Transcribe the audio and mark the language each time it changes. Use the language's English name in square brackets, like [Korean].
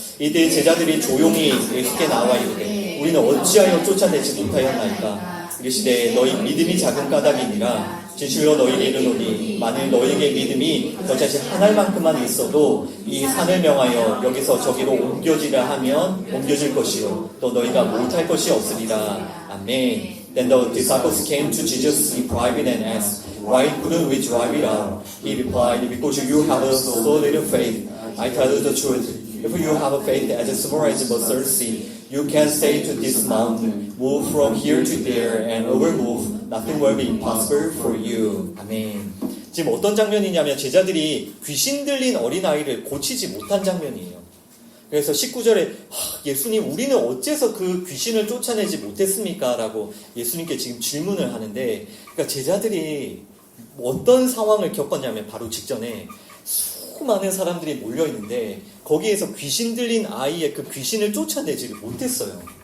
[Korean] 이때 제자들이 조용히 예수께 나와 이르되 우리는 어찌하여 쫓아내지 못하였나이까? 이르시되 너희 믿음이 작은 까닭이니라. 진실로 너희에게 이르노니 만일 너희에게 믿음이 겨자씨 하나할 만큼만 있어도 이 산을 명하여 여기서 저기로 옮겨지라 하면 옮겨질 것이요 또 너희가 못할 것이 없으리라. 아멘. [English] Then the disciples came to Jesus in private and asked, Why couldn't we drive it out? He replied, Because you have so little faith. I tell you the truth. If you have a faith as small as a mustard seed, you can say to this mountain, Move from here to there, and overmove. Nothing will be impossible for you. [Korean] 아멘. 지금 어떤 장면이냐면 제자들이 귀신 들린 어린아이를 고치지 못한 장면이에요. 그래서 19절에 예수님 우리는 어째서 그 귀신을 쫓아내지 못했습니까? 라고 예수님께 지금 질문을 하는데, 그러니까 제자들이 어떤 상황을 겪었냐면 바로 직전에 수많은 사람들이 몰려있는데 거기에서 귀신 들린 아이의 그 귀신을 쫓아내지를 못했어요.